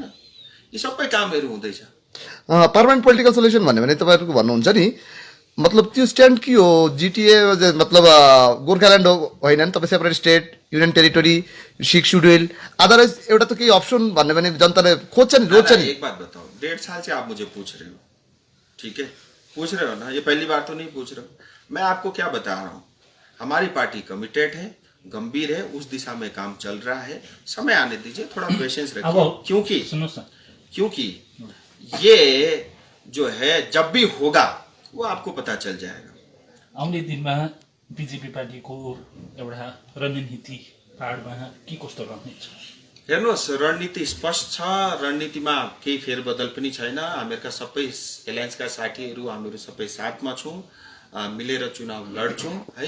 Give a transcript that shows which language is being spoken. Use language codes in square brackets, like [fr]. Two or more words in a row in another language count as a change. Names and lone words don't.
[ne] यी सबै कामहरू हुँदैछ। [en] permanent political solution [ne] भन्यो भने तपाईँहरूको भन्नुहुन्छ नि, मतलब त्यो स्ट्यान्ड के हो? GTA मतलब गोर्खाल्यान्ड होइन नि, तपाईँ [en] separate state, union territory, 6 schedule, otherwise [ne] एउटा त केही अप्सन भन्यो भने जनताले खोज्छ नि, रोज्छ नि। [hi] एक बात बताओ, 1.5 साल से आप मुझे पूछ रहे हो, ठीक है, पूछ रहे हो ना, ये पहली बार तो नहीं पूछ रहे हो। मैं आपको क्या बता रहा हूँ, हमारी पार्टी कमिटेड है, गंभीर है, उस दिशा में काम चल रहा है। समय आने दीजिए, थोड़ा पेशेंस रखिए, क्योंकि ये जो है जब भी होगा वो आपको पता चल जाएगा। [ne] आउने दिनमा बीजेपी पार्टीको एउटा रणनीति पाहाडमा के कस्तो रहनेछ? हेर्नुहोस्, रणनीति स्पष्ट छ, रणनीतिमा केही फेरबदल पनि छैन। हामीहरूका सबै एलायन्सका साथीहरू हामीहरू सबै साथमा छौँ, मिलेर चुनाव लड्छौँ है।